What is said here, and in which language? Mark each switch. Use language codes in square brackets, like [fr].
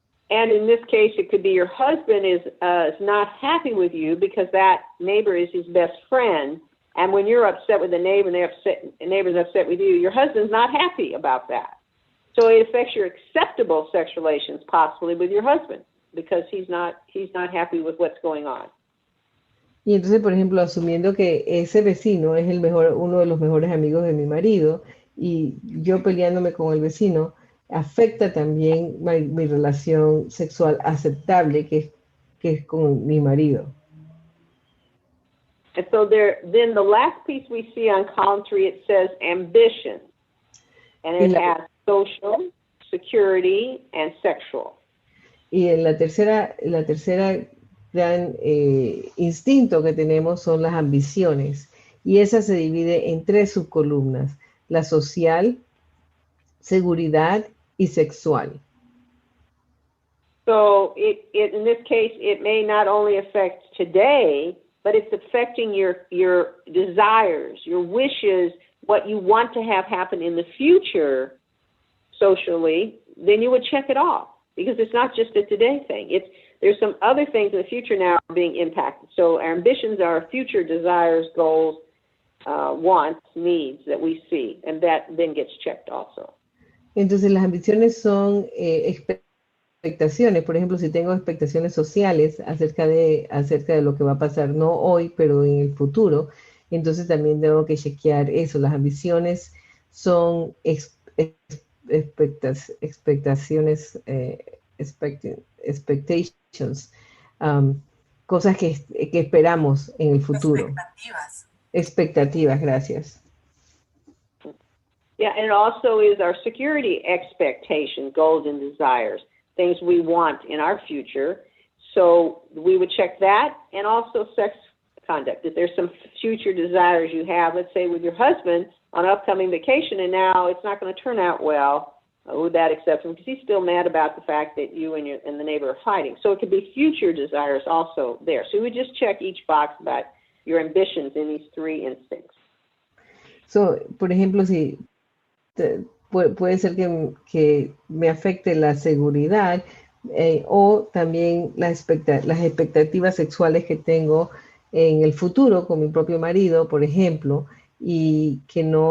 [en] And in this case, it could be your husband is not happy with you because that neighbor is his best friend, And when you're upset with the neighbor and the neighbor's upset with you, your husband's not happy about that. So it affects your acceptable sexual relations possibly with your husband because he's not happy with what's going on. [es] Y entonces, por ejemplo, asumiendo que ese vecino es uno de los mejores amigos de mi marido y yo peleándome con el vecino, afecta también mi relación sexual aceptable que es con mi marido. [en] And so then the last piece we see on column 3, it says ambition. And it has social, security, and sexual. [es] Y en la tercera gran instinto que tenemos son las ambiciones. Y esa se divide en 3 subcolumnas: la social, seguridad y sexual. [en] So in this case, it may not only affect today, but it's affecting your desires, your wishes, what you want to have happen in the future socially. Then you would check it off because it's not just a today thing. There's some other things in the future now being impacted. So our ambitions are future desires, goals, wants, needs that we see, and that then gets checked also. [es] Entonces las ambiciones son expectaciones. Por ejemplo, si tengo expectaciones sociales acerca de lo que va a pasar, no hoy, pero en el futuro, entonces también tengo que chequear eso. Las ambiciones son expectations, cosas que esperamos en el futuro. Expectativas, gracias. [en] Yeah, and it also is our security expectation, goals and desires, things we want in our future. So we would check that, and also sex conduct. If there's some future desires you have, let's say with your husband on an upcoming vacation, and now it's not going to turn out well with that acceptance because he's still mad about the fact that you and the neighbor are fighting. So it could be future desires also there. So we would just check each box about your ambitions in these 3 instincts. [es] So, por ejemplo, si puede ser que me afecte la seguridad o también las expectativas sexuales que tengo en el futuro con mi propio marido, por ejemplo, y que